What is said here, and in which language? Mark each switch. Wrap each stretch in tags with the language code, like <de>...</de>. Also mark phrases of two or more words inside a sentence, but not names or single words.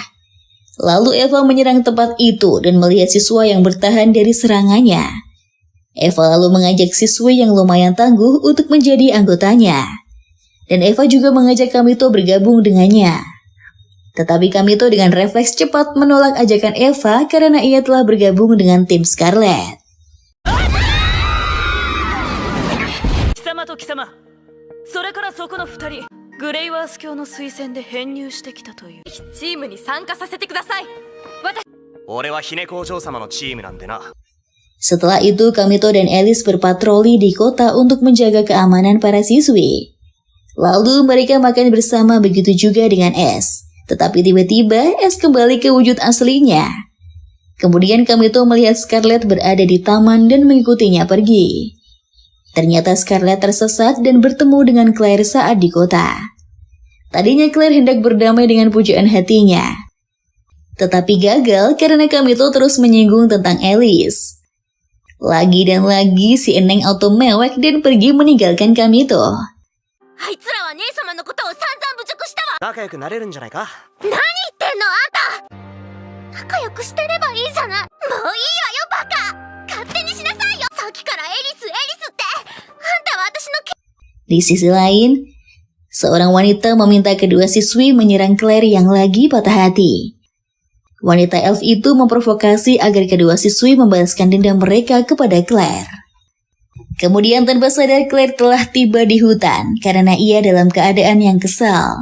<id>Lalu Eva menyerang tempat itu dan melihat siswa yang bertahan dari serangannya. Eva lalu mengajak siswi yang lumayan tangguh untuk menjadi anggotanya. Dan Eva juga mengajak Kamito bergabung dengannya. Tetapi Kamito dengan refleks cepat menolak ajakan Eva karena ia telah bergabung dengan tim Scarlet.</id> <ja>貴様と貴様, それからそこの2人、グレイワース教の推薦で編入してきたという。チームに参加させてください。俺は姫工場様のチームなんでな。</ja> <id>Setelah itu, Kamito dan Alice berpatroli di kota untuk menjaga keamanan para siswi. Lalu mereka makan bersama, begitu juga dengan S. Tetapi tiba-tiba S kembali ke wujud aslinya. Kemudian Kamito melihat Scarlet berada di taman dan mengikutinya pergi. Ternyata Scarlet tersesat dan bertemu dengan Claire saat di kota. Tadinya Claire hendak berdamai dengan pujaan hatinya. Tetapi gagal karena Kamito terus menyinggung tentang Alice. Lagi dan lagi si Eneng auto mewek dan pergi meninggalkan Kamito.</id> <ja>あいつらは姉様のことを散々侮辱したわ。仲良くなれるんじゃないか。何言ってんのあんた。仲良くしてればいいじゃない。もういいわよバカ。勝手にしなさいよ。さっきからエリスエリスって。あんたは私の。</ja> <id>Di sisi lain, seorang wanita meminta kedua siswi menyerang Claire yang lagi patah hati. Wanita elf itu memprovokasi agar kedua siswi membalaskan dendam mereka kepada Claire. Kemudian tanpa sadar Claire telah tiba di hutan karena ia dalam keadaan yang kesal.</id>